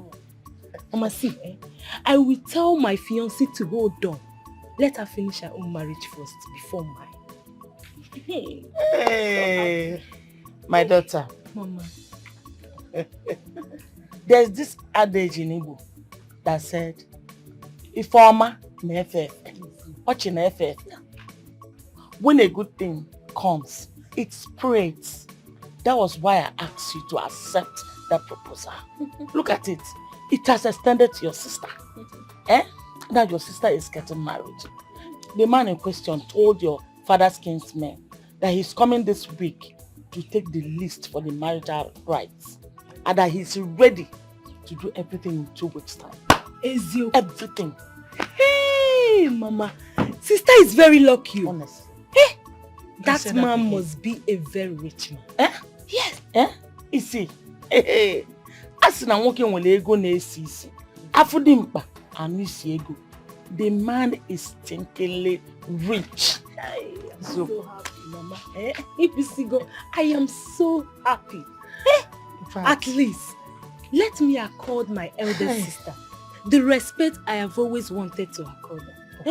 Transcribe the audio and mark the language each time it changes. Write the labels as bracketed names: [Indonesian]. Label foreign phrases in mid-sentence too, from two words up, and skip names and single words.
[English] Mama, see, I will tell my fiancé to hold on. Let her finish her own marriage first before mine. Hey, my daughter. Mama. There's this adage in Igbo that said, [Igbo] Ifeoma na-efe efe, ọchị na-efe efe. [English] When a good thing comes, it spreads. That was why I asked you to accept that proposal. Look at it. It has extended to your sister. Now your sister is getting married. The man in question told your father's kinsmen that he's coming this week to take the list for the marital rights and that he's ready to do everything in 2 weeks' time. Ezio. Everything. Hey, Mama. Sister is very lucky. Honest. Hey, that man must be a very rich man. Yes. You see, [Igbo] as na nwoke nwere ego na-esi isi, afụ dị mkpa anụ isi ego. [English] The man is stinkingly rich. I'm so happy, Mama. I am so happy. At least, let me accord my elder sister the respect I have always wanted to accord her.